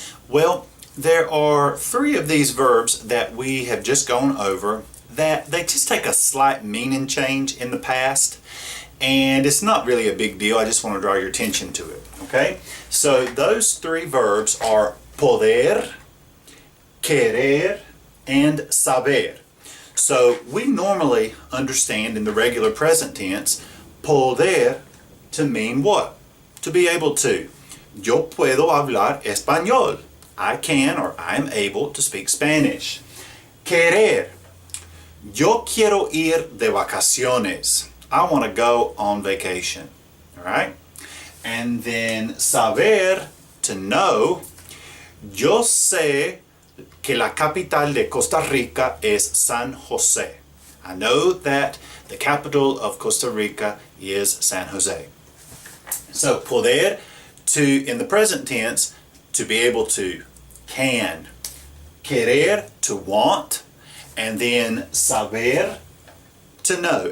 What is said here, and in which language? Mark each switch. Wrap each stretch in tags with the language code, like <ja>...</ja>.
<en>Well, there are 3 of these verbs that we have just gone over that they just take a slight meaning change in the past, and it's not really a big deal. I just want to draw your attention to it, okay? So those 3 verbs are poder, querer, and saber. So we normally understand in the regular present tense poder to mean what? To be able to.</en> <es>Yo puedo hablar español.</es> <en>I can, or I am able to speak Spanish. Querer.</en> <es>Yo quiero ir de vacaciones.</es> <en>I want to go on vacation. All right? And then saber, to know.</en> <es>Yo sé que la capital de Costa Rica es San Jose.</es> <en>I know that the capital of Costa Rica is San Jose. So poder, to, in the present tense, to be able to, can. Querer, to want. And then saber, to know.</en>